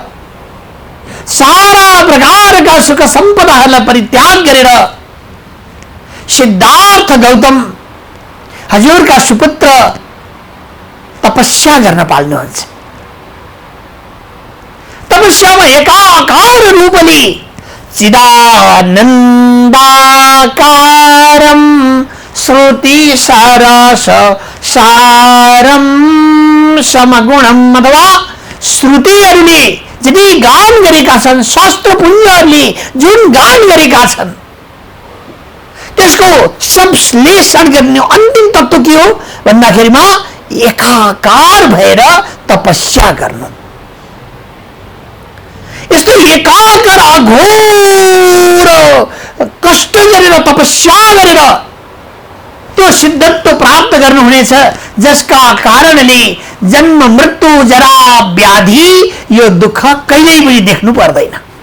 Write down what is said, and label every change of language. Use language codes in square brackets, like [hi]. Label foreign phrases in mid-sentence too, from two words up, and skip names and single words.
[ne] सारा प्रकारका सुख सम्पदाहरूलाई परित्याग गरेर सिद्धार्थ गौतम हजुरका सुपुत्र तपस्या गर्न पाल्नुहुन्छ। तपस्यामा एकाकार रूपले [sa] चिदानन्दाकारं श्रुति सरस सारम समगुणम [ne] अथवा श्रुतिहरूले जति गान गरेका छन्, शास्त्र पुण्यहरूले जुन गान गरेका छन्, त्यसको संश्लेषण गर्ने अन्तिम तत्व के हो भन्दाखेरिमा एकाकार भएर तपस्या गर्नु। यस्तो एकाकार अघोर कष्ट गरेर तपस्या गरेर त्यो सिद्धत्व प्राप्त गर्नुहुनेछ, जसका कारणले जन्म मृत्यु जरा व्याधि यो दुःख कहिल्यै पनि देख्नु पर्दैन।